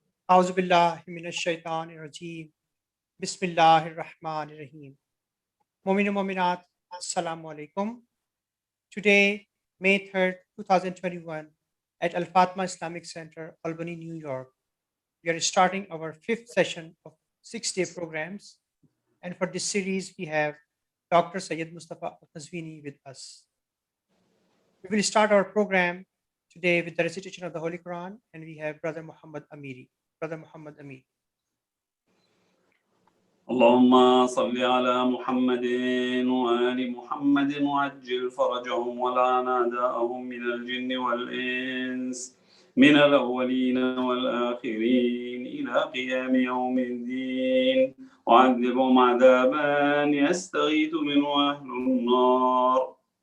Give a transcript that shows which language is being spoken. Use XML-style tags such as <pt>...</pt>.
<ar>أعوذ بالله من الشيطان الرجيم بسم الله الرحمن الرحيم Mu'min and Mu'minat, Assalamu alaikum.</ar> <en>Today, May 3rd, 2021, at Al Fatma Islamic Center, Albany, New York, we are starting our fifth session of 6-day programs. And for this series, we have Dr. Sayyid Moustafa al-Qazwini with us. We will start our program today with the recitation of the Holy Quran, and we have Brother Muhammad Amiri. Brother Muhammad Amiri.</en> <ar>اللهم صل على محمد وآل محمد وعجل فرجهم ولعن أعداءهم من الجن والإنس من الأولين والآخرين إلى قيام يوم الدين وعذبهم عذابا يستغيث منه أهل النار.</ar>